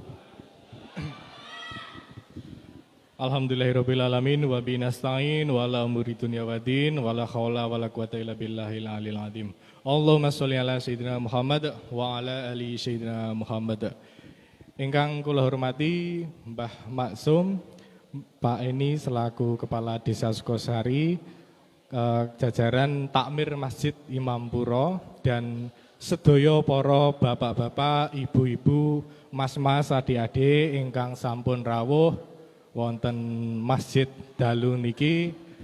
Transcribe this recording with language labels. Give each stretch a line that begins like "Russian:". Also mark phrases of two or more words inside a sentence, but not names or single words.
Arabic: الحمد لله رب العالمين وبه نستعين وعلى أمور الدنيا والدين ولا حول ولا قوة إلا بالله العلي العظيم. اللهم صل على سيدنا محمد وعلى آل سيدنا محمد.
Javanese: Ingkang kula hormati Mbah Maksum, Pak Eni selaku Kepala Desa Sukosari, jajaran takmir Masjid Imam Puro, dan sedaya para bapak-bapak, ibu-ibu, mas-mas, adik-adik ingkang sampun rawuh wonten Masjid dalu niki